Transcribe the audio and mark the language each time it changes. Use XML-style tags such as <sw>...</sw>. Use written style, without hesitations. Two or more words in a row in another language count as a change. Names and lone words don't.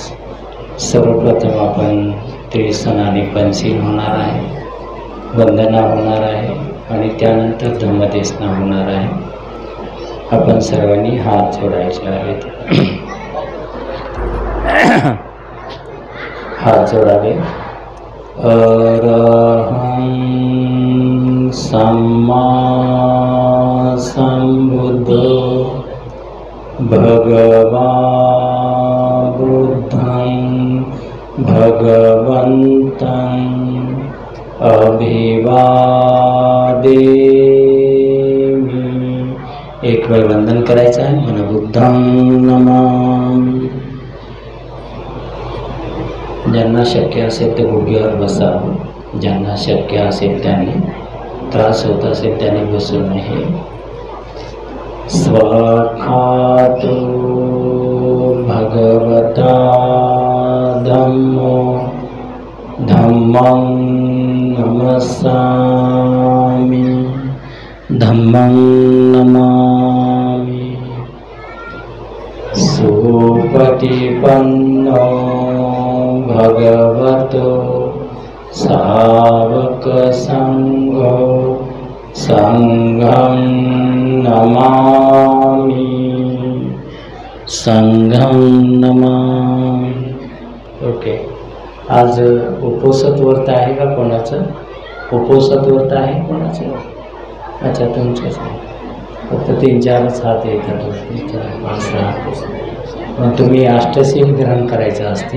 <mr>सर्वप्रथम आपण त्रिसनाने पंचशील होणार आहे, वंदना होणार आहे आणि त्यानंतर धम्मदेसना होणार आहे. आपण सर्वांनी हात जोडायचे आहेत. हात जोडावे.</mr> <pi>अरहं सम्मा संबुद्ध भगवान् बुद्धं भगवन्तं अभिवादेमि.</pi> <mr>एक वेळ वंदन करायचं आहे.</mr> <pi>मन बुद्धं नमामि.</pi> <mr>ज्यांना शक्य असेल ते गुडघ्यावर बसा. ज्यांना शक्य असेल त्यांनी, त्रास होत असेल त्यांनी बसू नये.</mr> <pi>स्वाखातो भगवता धम्मो धम्मं नमस्सामि. धम्मं नमामि. सुपटिपन्नो भगवतो सावकसंघो संघं नमामि. संघं नमामि.</pi> <mr>ओके. आज उपोषित व्रत आहे का कोणाचं? उपोषित व्रत आहे कोणाचं? अच्छा, तुमचंच आहे. फक्त 3-4 हात येतात. मग तुम्ही अष्टशील ग्रहण करायचं असते.</mr>